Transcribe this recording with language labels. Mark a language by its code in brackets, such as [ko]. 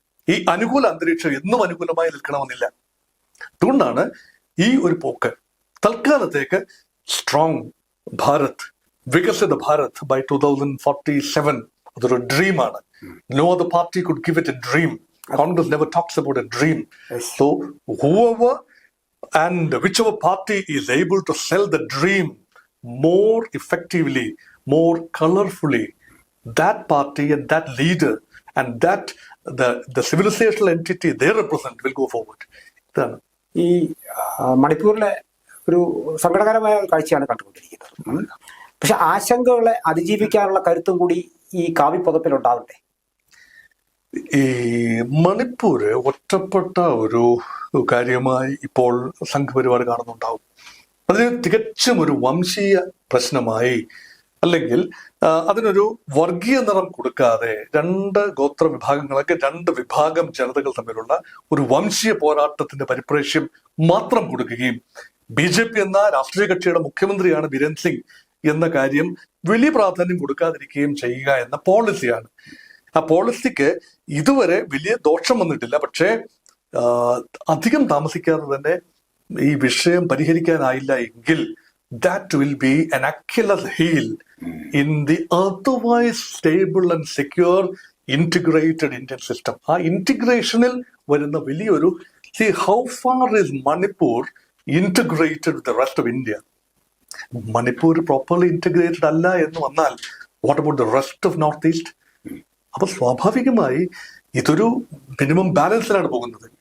[ml] ഈ അനുകൂല അന്തരീക്ഷം എന്നും അനുകൂലമായി നിൽക്കണമെന്നില്ല. അതുകൊണ്ടാണ് ഈ ഒരു പോക്ക്. തൽക്കാലത്തേക്ക് [en] strong Bharat, വികസിത Bharat by 2047 [ml] അതൊരു ഡ്രീമാണ്. [en] No other party could give it a dream. Congress never talks about a dream. So whoever and whichever party is able to sell the dream more effectively, more colorfully, that party and that leader and that the civilizational entity they represent will go forward. [ml] ഇതാണ് ഈ മണിപ്പൂരിലെ ഒരു സങ്കടകരമായ കാഴ്ചയാണ് കണ്ടുകൊണ്ടിരിക്കുന്നത്. പക്ഷെ ആശങ്കകളെ അതിജീവിക്കാനുള്ള കരുത്തും കൂടി ഈ കാവ്യപുതപ്പിൽ ഉണ്ടാവണ്ടേ? ഈ മണിപ്പൂര് ഒറ്റപ്പെട്ട ഒരു കാര്യമായി ഇപ്പോൾ സംഘപരിവാർ കാണുന്നുണ്ടാവും. അതിന് തികച്ചും ഒരു വംശീയ പ്രശ്നമായി, അല്ലെങ്കിൽ അതിനൊരു വർഗീയ നിറം കൊടുക്കാതെ രണ്ട് ഗോത്ര വിഭാഗങ്ങളൊക്കെ രണ്ട് വിഭാഗം ജനതകൾ തമ്മിലുള്ള ഒരു വംശീയ പോരാട്ടത്തിന്റെ പരിപ്രേക്ഷ്യം മാത്രം കൊടുക്കുകയും BJP എന്ന രാഷ്ട്രീയ കക്ഷിയുടെ മുഖ്യമന്ത്രിയാണ് ബിരേൻ സിംഗ് എന്ന കാര്യം വലിയ പ്രാധാന്യം കൊടുക്കാതിരിക്കുകയും ചെയ്യുക എന്ന പോളിസിയാണ്. ആ പോളിസിക്ക് ഇതുവരെ വലിയ ദോഷം വന്നിട്ടില്ല. പക്ഷേ അധികം താമസിക്കാതെ തന്നെ ഈ വിഷയം പരിഹരിക്കാനായില്ല എങ്കിൽ [en] that will be an Achilles heel in the otherwise stable and secure integrated Indian system. [ml] ആ ഇന്റഗ്രേഷനിൽ വരുന്ന വലിയൊരു [en] see how far is Manipur integrated with the rest of India? Manipur properly integrated [ml] അല്ല എന്ന് വന്നാൽ [en] What about the rest of north east? [ml] അപ്പൊ സ്വാഭാവികമായി ഇതൊരു minimum ബാലൻസിലാണ് പോകുന്നത്.